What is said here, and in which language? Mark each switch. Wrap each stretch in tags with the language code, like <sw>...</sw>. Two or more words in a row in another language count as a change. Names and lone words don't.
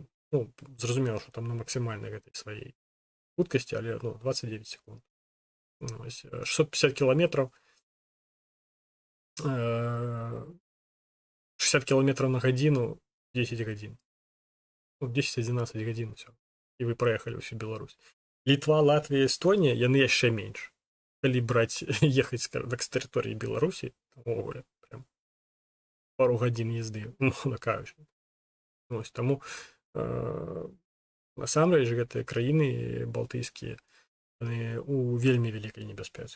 <uk>Зрозуміло, що там на максимальній этой своїй хуткості, але 29 секунд. 650 кілометрів, 60 кілометрів на годину, 10 годин. 10-11 годин, все. І ви проїхали всю Білорусь.</uk> <be>Літва, Латвія, Естонія, яны яшчэ менш. Калі браць, ехаць,</be> <ru>скажем так,</ru> <be>з тэрыторыі Беларусі, там, прям пару гадзін езды, мовна кажучы. Таму, насамрэч, гэтыя краіны балтыйскія, у вельмі вялікай небяспецы.</be>